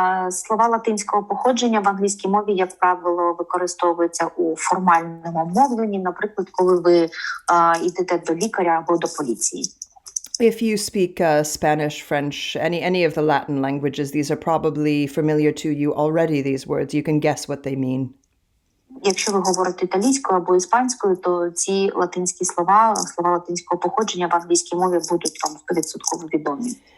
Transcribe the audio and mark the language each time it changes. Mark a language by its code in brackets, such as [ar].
[uk] Слова латинського походження в англійській мові, як правило, використовуються у формальному мовленні, наприклад, коли ви йдете до лікаря або до поліції. [en] If you speak Spanish, French, any of the Latin languages, these are probably familiar to you already, these words. You can guess what they mean. [uk] Якщо ви говорите італійською або іспанською, то ці латинські слова латинського походження в англійській мові будуть вам 100% відомі.